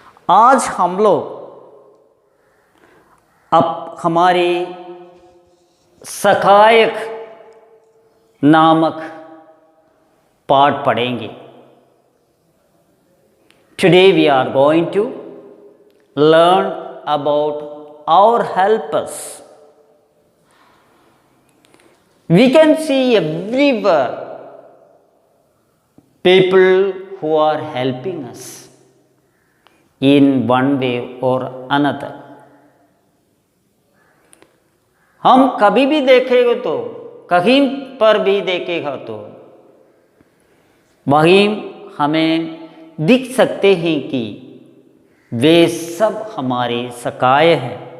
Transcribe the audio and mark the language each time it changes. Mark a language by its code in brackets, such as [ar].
[hi] आज हम लोग अब हमारी सहायक नामक पाठ पढ़ेंगे। [en] Today we are going to learn about our helpers. We can see everywhere people who are helping us in one way or another. [hi] हम कभी भी देखेंगे तो कहीं पर भी देखेगा तो वहीं हमें दिख सकते हैं कि वे सब हमारे सहाय हैं।